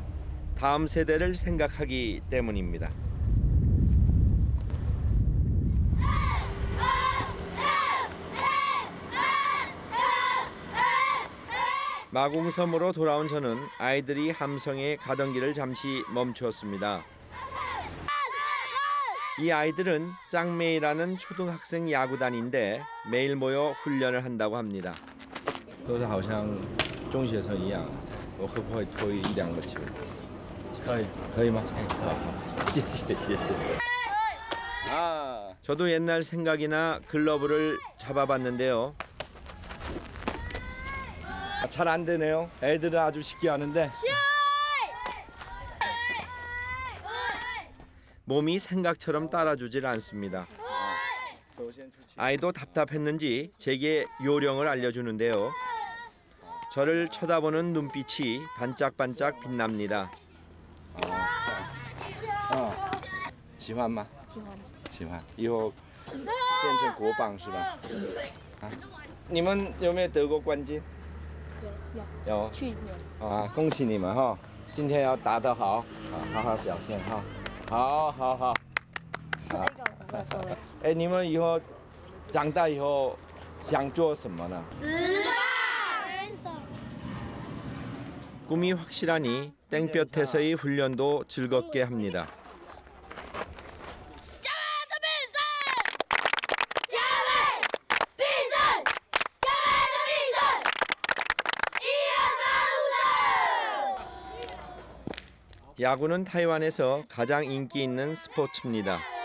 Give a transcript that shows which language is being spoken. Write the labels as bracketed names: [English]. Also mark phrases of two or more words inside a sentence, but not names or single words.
[Korean] 다음 세대를 생각하기 때문입니다. 마궁섬으로 돌아온 저는 아이들이 함성에 가던 길을 잠시 멈추었습니다. 이 아이들은 짱메이라는 초등학생 야구단인데 매일 모여 훈련을 한다고 합니다. [Chinese] 都是好像中学生一样，我会不会投一两个球？可以，可以吗？好，谢谢谢谢。 저도 옛날 생각이나 글러브를 잡아봤는데요. 잘 안 되네요. 애들은 아주 쉽게 하는데. 몸이 생각처럼 따라주질 않습니다. 아이도 답답했는지 제게 요령을 알려주는데요. 저를 쳐다보는 눈빛이 반짝반짝 빛납니다. 喜欢吗？喜欢。以后变成国棒是吧？你们有没有得过冠军？有。去年。恭喜你们哈！今天要打得好，好好表现哈。好好好。哎，你们以后长大以后想做什么呢？ [Korean] 꿈이 확실하니 땡볕에서의 훈련도 즐겁게 합니다. 야구는 타이완에서 가장 인기 있는 스포츠입니다.